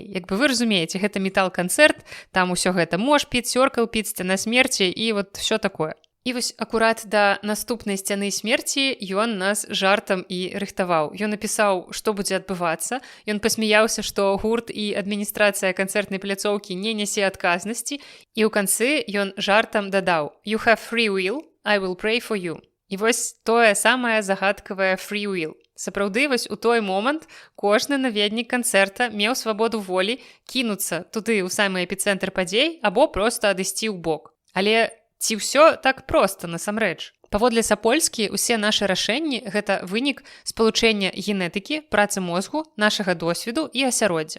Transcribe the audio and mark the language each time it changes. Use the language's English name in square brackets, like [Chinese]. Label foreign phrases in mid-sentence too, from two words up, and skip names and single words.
[Belarusian] Як бы вы разумееце, гэта метал-канцэрт, там усё гэта мошпіт, сёркал-піт, сцяна смерці і [Russian] всё такое. [Belarusian] І вось акурат да наступнай сцяны смерці ён нас жартам і рыхтаваў. Ён напісаў, што будзе адбывацца. Ён пасмяяўся, што гурт і адміністрацыя канцэртнай пляцоўкі не нясе адказнасці. І ў канцы ён жартам дадаў [English] «You have free will, I will pray for you». [Belarusian] І вось тое самае загадкавае [English] free will. [Belarusian] Сапраўды, вось у той момант кожны наведнік канцэрта меў свабоду волі кінуцца туды ў самы эпіцэнтр падзей або проста адысці ў бок. Але ці ўсё так проста насамрэч? Паводле Сапольскі, усе нашы рашэнні – гэта вынік спалучэння генетыкі, працы мозгу, нашага досведу і асяроддзя.